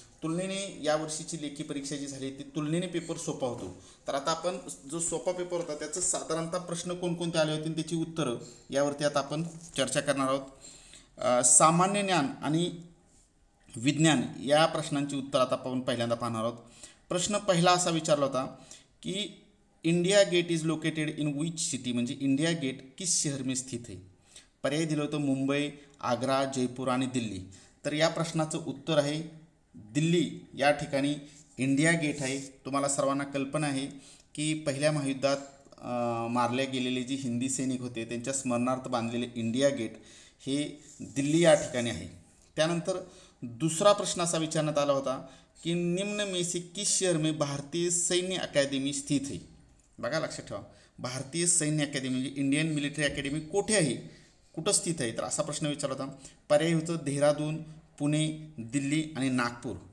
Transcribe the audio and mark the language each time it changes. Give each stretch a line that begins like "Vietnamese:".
Marathi: तुलनेने यावर्षीची लेखी परीक्षा जी झाली ती तुलनेने पेपर सोपा होतो. तर आता आपण जो सोपा पेपर होता त्याचं साधारणतः प्रश्न कोणकोणते आले होते त्याची उत्तरं यावरती आता आपण चर्चा करणार आहोत. सामान्य ज्ञान आणि विज्ञान या प्रश्नांची उत्तर आता आपण पहिल्यांदा पाहणार आहोत. प्रश्न पहिला असा विचारला होता की
English: India gate is located in which city,
Marathi: म्हणजे
Hindi: इंडिया गेट किस शहर में स्थित है.
Marathi: पर्याय दिलं होतं मुंबई, आग्रा, जयपूर आणि दिल्ली. तर या प्रश्नाचं उत्तर आहे दिल्ली या ठिकाणी इंडिया गेट आहे. तुम्हाला सर्वांना कल्पना आहे की पहिल्या महायुद्धात मारले गेलेले जे हिंदी सैनिक होते त्यांच्या स्मरणार्थ बांधलेले इंडिया गेट हे दिल्ली या ठिकाणी आहे. त्यानंतर दुसरा प्रश्न असा विचारण्यात आला होता की
Hindi: निम्न में से किस शहर में भारतीय सैन्य अकादमी स्थित है.
Marathi: बघा लक्षात ठेवा, भारतीय सैन्य अकादमी म्हणजे इंडियन मिलिटरी अकॅडमी कोठे आहे, कुठं स्थित आहे. तर असा प्रश्न विचारला होता. पर्याय होतं देहरादून, पुणे, दिल्ली आणि नागपूर.